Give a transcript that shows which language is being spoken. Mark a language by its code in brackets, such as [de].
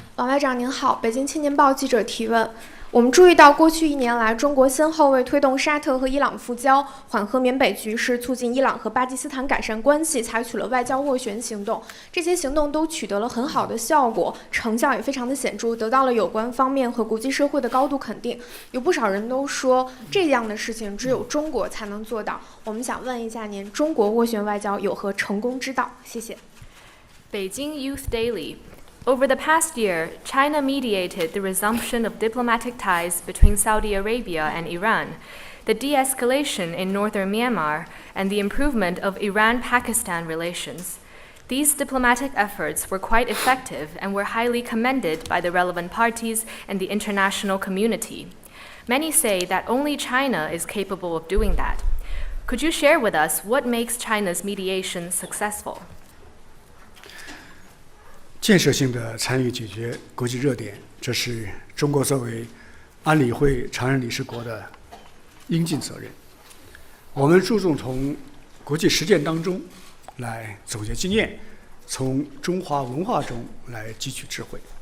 [zh] 王外长您好，北京青年报记者提问。我们注意到，过去1年来，中国先后为推动沙特和伊朗复交、缓和缅北局势、促进伊朗和巴基斯坦改善关系，采取了外交斡旋行动。这些行动都取得了很好的效果，成效也非常的显著，得到了有关方面和国际社会的高度肯定。有不少人都说，这样的事情只有中国才能做到。我们想问一下您，中国斡旋外交有何成功之道？谢谢。 [en] Beijing Youth Daily.Over the past year, China mediated the resumption of diplomatic ties between Saudi Arabia and Iran, the de-escalation in northern Myanmar, and the improvement of Iran-Pakistan relations. These diplomatic efforts were quite effective and were highly commended by the relevant parties and the international community. Many say that only China is capable of doing that. Could you share with us what makes China's mediation successful? [zh] 建设性的参与解决国际热点，这是中国作为安理会常任理事国的应尽责任。我们注重从国际实践当中来总结经验，从中华文化中来汲取智慧。